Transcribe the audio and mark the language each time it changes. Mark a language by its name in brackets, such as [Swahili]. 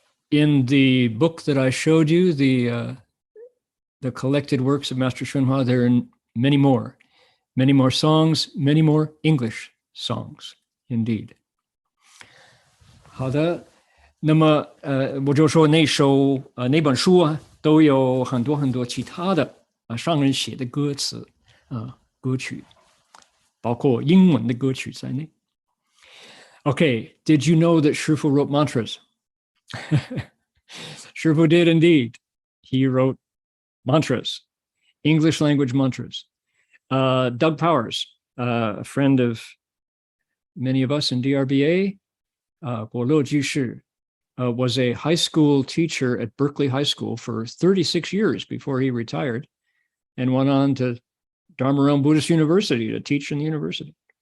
[English] In the book that I showed you, the collected works of Master Hsuan Hua, there are many more songs, many more English songs, indeed. [Chinese] 好的，那么我就说那本书啊，都有很多其他的上人写的歌词歌曲，包括英文的歌曲在内。 [English] Okay, did you know that Shifu wrote mantras? Shifu did indeed. He wrote mantras, English language mantras. Doug Powers, a friend of many of us in DRBA, Guoluo Jishi, was a high school teacher at Berkeley High School for 36 years before he retired, and went on to Dharma Realm Buddhist University to teach in the university.